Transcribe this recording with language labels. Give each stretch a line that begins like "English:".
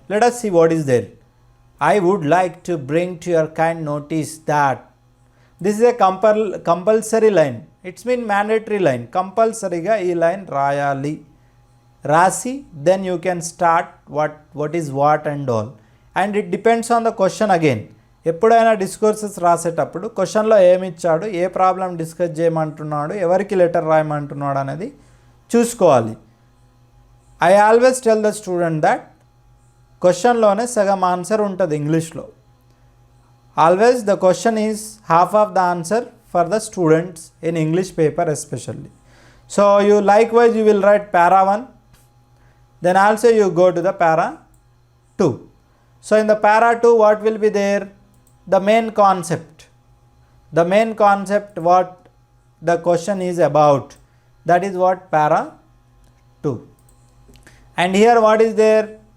English: Let us see what is there. I would like to bring to your kind notice that. This is a compulsory line. It's mean mandatory line. Compulsory
Telugu: ga ee line rayali. Rasi,
English: then you can start what is what and all. And it depends on the question again.
Telugu: ఎప్పుడైనా discourses రాసేటప్పుడు క్వశ్చన్లో ఏమి ఇచ్చాడు, ఏ problem discuss చేయమంటున్నాడు, ఎవరికి letter రాయమంటున్నాడు అనేది చూసుకోవాలి.
English: I always tell the student that
Telugu: క్వశ్చన్లోనే సగం ఆన్సర్ ఉంటుంది ఇంగ్లీష్లో.
English: Always the question is half of the answer for the students in English paper especially. So you likewise you will write para 1, then also you go to the para 2. So in the para 2, what will be there? The main concept. The main concept what the question is about. That is what para 2. And here what is there?